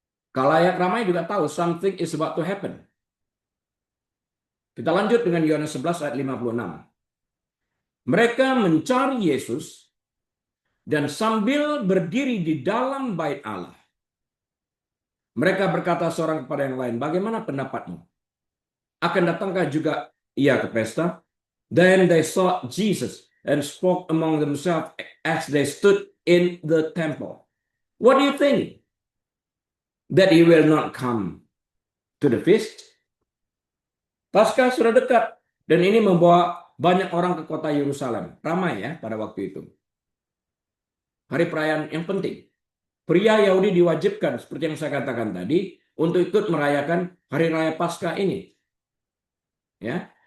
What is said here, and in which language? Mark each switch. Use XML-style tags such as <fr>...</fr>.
<id>Khalayak ramai juga tahu</id> <en>something is about to happen.</en> <id>Kita lanjut dengan Yohanes 11 ayat 56. Mereka mencari Yesus dan sambil berdiri di dalam bait Allah, mereka berkata seorang kepada yang lain, bagaimana pendapatmu? Akan datangkah juga ia ke pesta?</id> <en>Then they saw Jesus and spoke among themselves as they stood in the temple. What do you think? That he will not come to the feast?</en> <id>Paskah sudah dekat dan ini membawa banyak orang ke kota Yerusalem. Ramai ya pada waktu itu. Hari perayaan yang penting. Pria Yahudi diwajibkan seperti yang saya katakan tadi untuk ikut merayakan hari raya Paskah ini. Ya.</id>